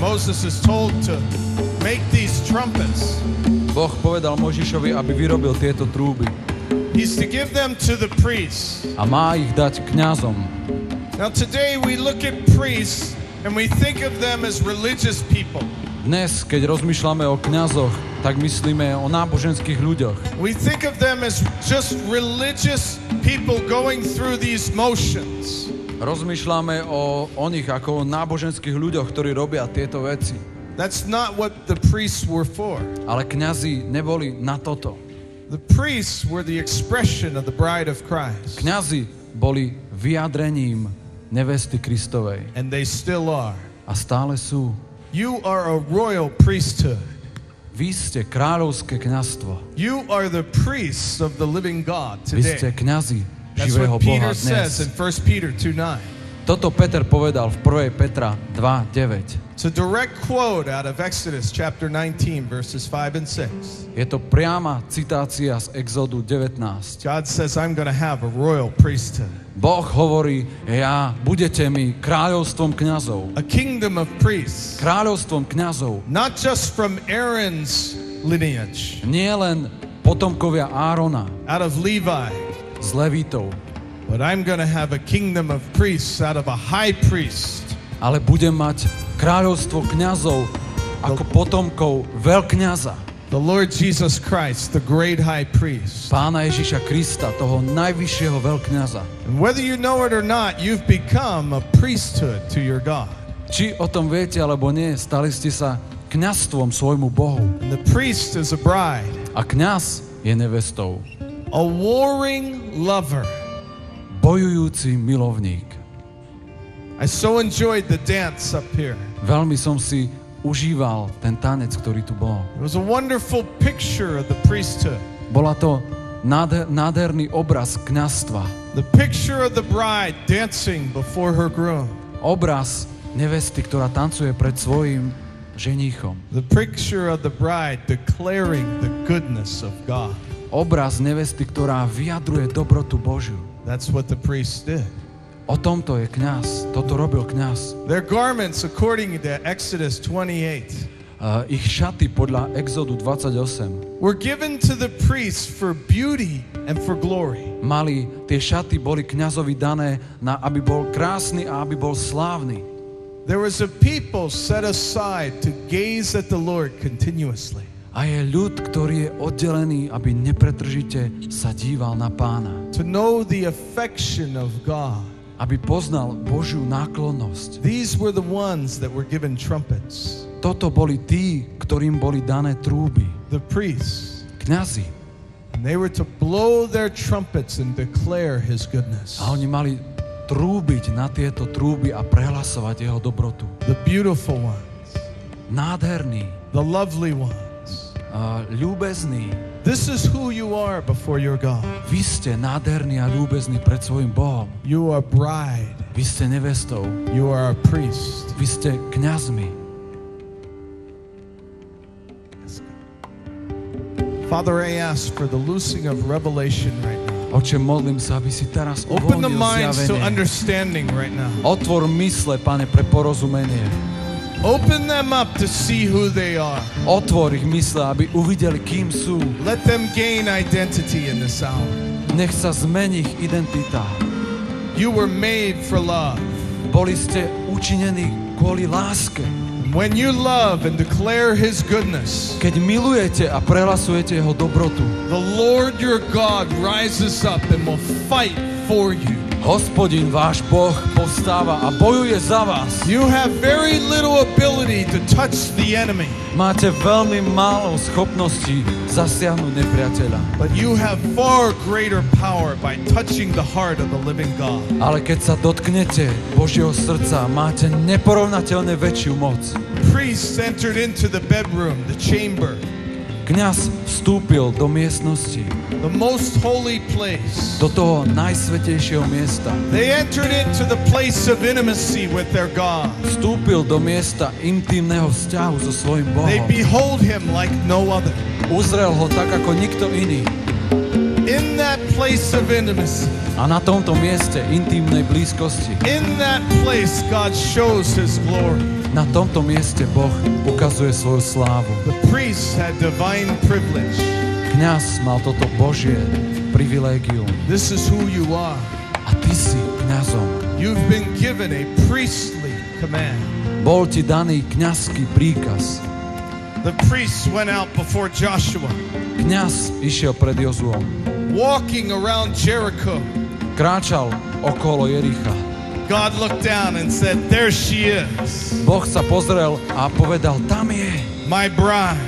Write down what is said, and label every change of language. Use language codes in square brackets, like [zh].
[en] Moses is told to make these trumpets. [sk] Boh povedal Možišovi, aby vyrobil tieto trúby [en] He's to give them to the priests. [sk] a má ich dať kňazom. [en] Now today we look at priests and we think of them as religious people. [sk] Dnes, keď rozmýšľame o kňazoch, tak myslíme o náboženských ľuďoch. [en] We think of them as just religious people going through these motions. [sk] Rozmýšľame o nich ako o náboženských ľuďoch, ktorí robia tieto veci. [en] That's not what the priests were for. [sk] Ale kňazi neboli na toto. [en] The priests were the expression of the bride of Christ. [sk] Kňazi boli vyjadrením nevesty Kristovej. [en] And they still are. [sk] A stále sú. [en] You are a royal priesthood. [sk] Vy ste kráľovské kňazstvo. [en] You are the priests of the living God [sk] Vy ste [en] today. [sk] kňazi [en] That's [sk] živého [en] what [sk] Boha [en] Peter says in [sk] dnes. [en] 1 Peter 2:9. [sk] Toto Peter povedal v 1. Petra 2:9. [en] It's a direct quote out of Exodus chapter 19, verses 5 and 6. [sk] Je to priama citácia z Exodu 19. [en] God says, I'm going to have a royal priesthood, [sk] Boh hovorí, budete mi kráľovstvom kňazov. [en] a kingdom of priests, [sk] Kráľovstvom kňazov. [en] not just from Aaron's lineage, [sk] Nie len potomkovia Árona [en] out of Levi, [sk] z Levitov, [en] but I'm going to have a kingdom of priests out of a high priest. [sk] ale budem mať kráľovstvo kňazov ako potomkov veľkňaza. [en] The Lord Jesus Christ, the great high priest. [sk] Pána Ježiša Krista, toho najvyššieho veľkňaza. [en] And whether you know it or not, you've become a priesthood to your God. [sk] Či o tom viete, alebo nie, stali ste sa kňazstvom svojmu Bohu. [en] And the priest is a bride, [sk] A kňaz je nevestou. [en] a warring lover. [sk] Bojujúci milovník. [en] I so enjoyed the dance up here. [sk] Veľmi som si užíval ten tanec, ktorý tu bol. [en] It was a wonderful picture of the priesthood. [sk] Bola to nádherný obraz kňazstva. [en] The picture of the bride dancing before her groom. [sk] Obraz nevesty, ktorá tancuje pred svojím ženíchom. [en] The picture of the bride declaring the goodness of God. [sk] Obraz nevesty, ktorá vyjadruje dobrotu Božiu. [en] That's what the priest did. [sk] O tomto je kňaz. Toto robil kňaz. [en] Their garments, according to Exodus 28, [sk] Ich šaty podľa Exodu 28 [en] were given to the priests for beauty and for glory. [sk] tie šaty boli kňazovi dané, aby bol krásny a aby bol slávny. [en] There was a people set aside to gaze at the Lord continuously. [sk] A je ľud, ktorý je oddelený, aby nepretržite sa díval na Pána. [en] To know the affection of God. [sk] Aby poznal Božiu náklonnosť. [en] These were the ones that were given trumpets. [sk] Toto boli tí, ktorým boli dané trúby. [en] The priests. [sk] Kňazi. [en] And they were to blow their trumpets and declare His goodness. [sk] A oni mali trúbiť na tieto trúby a prehlasovať jeho dobrotu. [en] The beautiful ones. [sk] Nádherný. [en] The lovely ones. [sk] Ľúbezný. [en] This is who you are before your God. [sk] Vy ste nádherní a ľúbezní pred svojim Bohom. [en] You are bride. [sk] Vy ste nevestou. [en] You are a priest. [sk] Vy ste kňazmi. [en] Father, I ask for the loosing of revelation right now. [sk] Oče, modlím sa, aby si teraz [en] Open the [sk] uvoľnil [en] minds to understanding right now. [sk] Otvor mysle, Pane, pre porozumenie. [en] Open them up to see who they are. [sk] Otvor ich mysle, aby uvideli, kým sú. [en] Let them gain identity in this hour. [sk] Nech sa zmení ich identita. [en] You were made for love. [sk] Boli ste učinení kvôli láske. [en] When you love and declare His goodness, [sk] Keď milujete a prehlasujete jeho dobrotu, [en] the Lord your God rises up and will fight for you. [sk] Hospodin, váš Boh, povstáva a bojuje za vás. [en] You have very little ability to touch the enemy, [sk] Máte veľmi málo schopností zasiahnuť nepriateľa. [en] but you have far greater power by touching the heart of the living God. [sk] Ale keď sa dotknete Božieho srdca, máte neporovnateľne väčšiu moc. [en] Priests entered into the bedroom, the chamber, [sk] Kňaz vstúpil do miestnosti, [en] the most holy place. [sk] do toho najsvätejšieho miesta. [en] They entered into the place of intimacy with their God. [sk] Vstúpil do miesta intimného vzťahu so svojím [en] They [sk] Bohom. [en] behold Him like no other. [sk] Uzrel ho tak ako nikto iný. [en] In that place of intimacy, [sk] A na tomto mieste intimnej blízkosti, [en] in that place, God shows His glory. [sk] na tomto mieste Boh ukazuje svoju slávu. [en] The priests had divine privilege. [sk] Kňaz mal toto Božie privilégium. [en] This is who you are. [sk] A ty si kňazom. [en] You've been given a priestly command. [sk] Bol ti daný kňazský príkaz. [en] The priests went out before Joshua, [sk] Kňaz išiel pred Jozuom. [en] walking around Jericho. [sk] Kráčal okolo Jericha. [en] God looked down and said, "There she is, [sk] Boh sa pozrel a povedal, tam je [en] my bride."